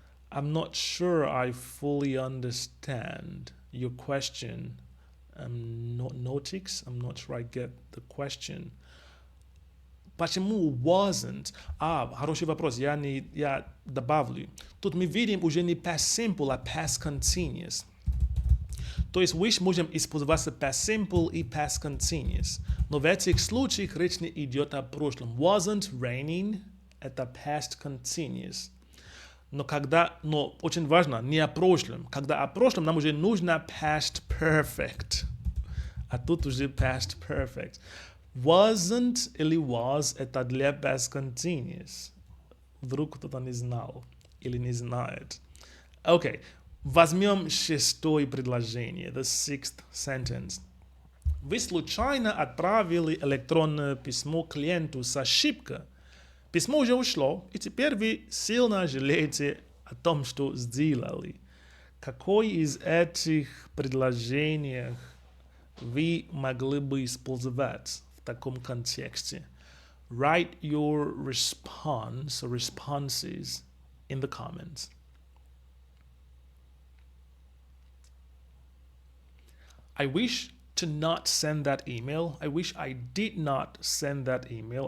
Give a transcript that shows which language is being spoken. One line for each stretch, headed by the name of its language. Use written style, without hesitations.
English: I'm not sure I fully understand your question. Notics? I'm not sure I get the question.
Russian: Почему wasn't? Хороший вопрос. Я добавлю. Тут мы видим уже не past simple, а past continuous. То есть wish можем использовать past simple и past continuous. Но в этих случаях речь не идет о прошлом.
English: Wasn't raining
Russian: – это past continuous. Но очень важно, не о прошлом. Когда о прошлом, нам уже нужно past perfect. А тут уже past perfect. Wasn't или was – это для past continuous. Вдруг кто-то не знал или не знает. Окей. Возьмем шестое предложение.
English: The sixth sentence.
Russian: Вы случайно отправили электронное письмо клиенту с ошибкой. Письмо уже ушло, и теперь вы сильно жалеете о том, что сделали. Какое из этих предложений вы могли бы использовать в таком контексте?
English: Write your response or responses in the comments. I wish to not send that email. I wish I did not send that email.